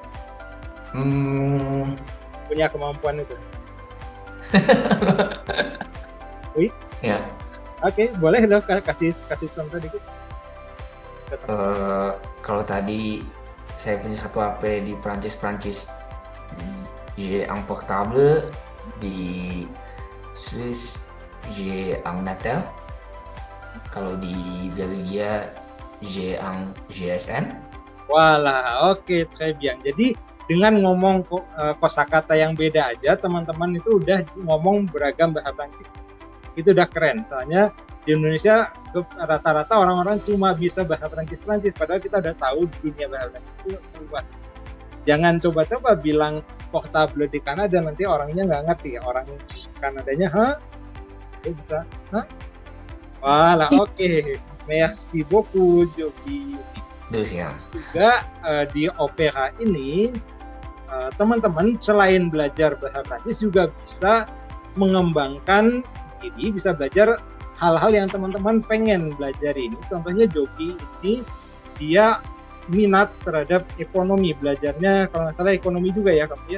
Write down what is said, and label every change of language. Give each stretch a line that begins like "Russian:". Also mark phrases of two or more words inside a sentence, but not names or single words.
Indonesian: Punya kemampuan itu. Wih. Ya. Oke, boleh dong kasih contoh dikit. Kalau tadi saya punya satu HP di Prancis,
French: j'ai un portable.
Indonesian: Di Swiss,
French: j'ai un Natel.
Indonesian: Kalau di Belgia,
French: j'ai un GSM.
Indonesian: Walah, oke,
French: très bien.
Indonesian: Jadi dengan ngomong kosakata yang beda aja, teman-teman itu udah ngomong beragam bahasa Prancis. Itu udah keren. Soalnya di Indonesia rata-rata orang-orang cuma bisa bahasa Prancis, padahal kita udah tahu dunia bahasa Prancis itu luas. Jangan coba-coba bilang portable di Kanada, nanti orangnya nggak ngerti. Orang Kanadanya, dia bisa, Walah, oke.
French: Merci beaucoup, Jogi.
Indonesian: Juga di OPH ini, teman-teman selain belajar bahasa Prancis juga bisa mengembangkan diri, bisa belajar hal-hal yang teman-teman pengen belajar ini. Contohnya Jogi ini, dia minat terhadap ekonomi, belajarnya kalau nggak salah ekonomi juga ya kamu ya?